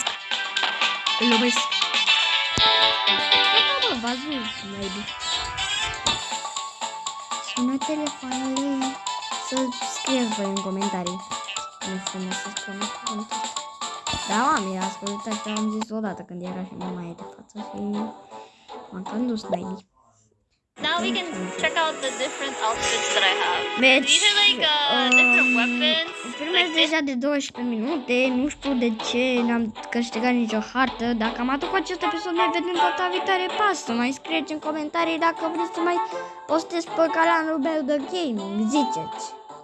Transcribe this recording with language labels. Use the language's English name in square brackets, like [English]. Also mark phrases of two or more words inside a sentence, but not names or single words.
[Romanian] Îl iubesc. Da, bă, v-ați văzut, maybe. Sună telefonul, să scrieți voi în comentarii. Nu știu să spun comentarii. Da, m-am ascultat și am zis odată când era și mama e de față și m-am cam dus naibii. [English] Now we can check out the different outfits that I have. [Romanian] Deci, [English] These are like different weapons. [Romanian] filmez [English] Like this. [Romanian] deja de 12 minute, nu știu de ce n-am câștigat nicio hartă. Dacă am adus cu acest episod, ne vedem data viitoare. Pasă, mai scrieți în comentarii dacă vreți să mai postez pe canalul meu de gaming, ziceți.